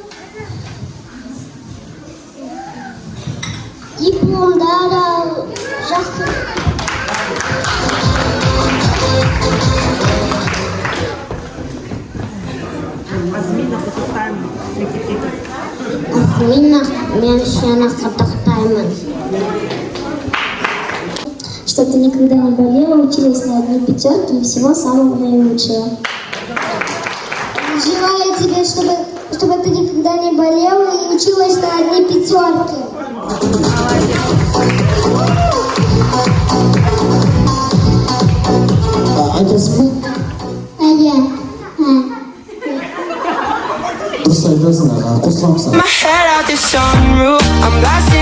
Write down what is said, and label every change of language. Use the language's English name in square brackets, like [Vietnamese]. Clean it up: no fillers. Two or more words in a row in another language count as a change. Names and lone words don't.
[Kazakh] Дипломдар ал, жақсы. Азмина, мен сені құттықтаймын. [Russian] Что ты никогда не болела, училась на одни пятерки и всего самого наилучшего. Желаю тебе, чтобы ты никогда не болела и училась на одни пятерки. [Kazakh] Айтасың ба? Иә. Дұрыс айтасың, қосыламын саған.